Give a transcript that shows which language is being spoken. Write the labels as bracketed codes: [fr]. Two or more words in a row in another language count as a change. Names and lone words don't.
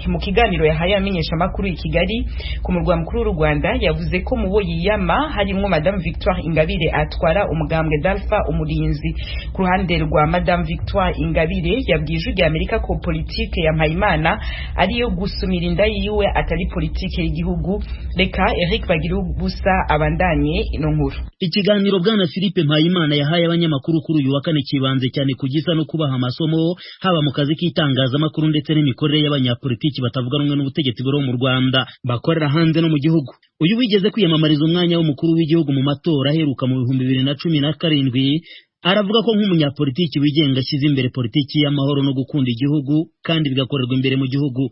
[rn] Mu kiganiro yahaye amenyesha makuru i Kigali ku murwa mukuru w'u Rwanda yavuze ko mu bo yiyama harimo Madame Victoire Ingabire atwara umugambwe d'Alpha Umurinzi. Ku ruhande rwa Madame Victoire Ingabire yabwije ijwi Amerika ko politike ya Mpayimana ariyo gusumira inda yiwe atari politike y'igihugu. Reka Eric Bagirubusa abandanye ino nkuru. [rw] Ikiganiro bwana Philippe Mpayimana yahaye abanyamakuru kuri uyu wa kane kibanze cyane kugisa no kubaha amasomo haba mu kazi k'itangazamakuru ndetse n'imikorere y'abanyapolitiki batavuga rumwe n'ubutegetsi bwo mu Rwanda bakorera hanze no mu gihugu. Uyu wigeze kwiyamamariza umwanya w'umukuru w'igihugu mu matora aheruka mu 2017 aravuga ko nk'umunyapolitiki wigenga ashyize imbere politiki y'amahoro no gukunda igihugu kandi bigakorerwa imbere mu gihugu.